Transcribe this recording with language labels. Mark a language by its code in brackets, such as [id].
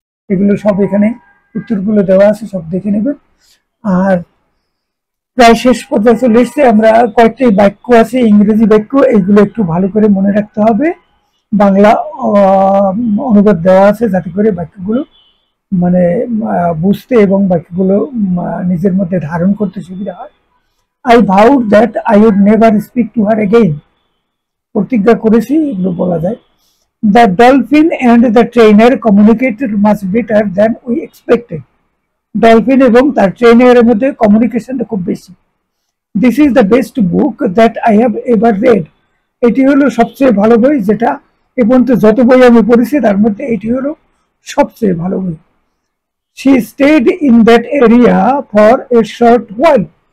[bn] এগুলো সব এখানে উত্তরগুলো দেওয়া আছে, সব দেখে নেবেন। আর প্রায় শেষ পর্যায়ে চলে এসেছে। আমরা কয়েকটি বাক্য আছে ইংরেজি বাক্য, এইগুলো একটু ভালো করে মনে রাখতে হবে। বাংলা অনুবাদ দেওয়া আছে যাতে করে বাক্যগুলো মানে বুঝতে এবং বাক্যগুলো নিজের মধ্যে ধারণ করতে সুবিধা হয়। [en] I vowed that I would never speak to her again. [bn] প্রতিজ্ঞা করেছি, এগুলো বলা যায়। [en] The dolphin and the trainer communicated much better than we expected. [bn] Dolphin এবং তার ট্রেনারের মধ্যে কমিউনিকেশনটা খুব বেশি। [en] This is the best book that I have ever read. [bn] এটি হলো সবচেয়ে ভালো বই যেটা এ পর্যন্ত যত বই আমি পড়েছি তার মধ্যে এটি হলো সবচেয়ে ভালো বই। [en] She stayed in that area for a short while.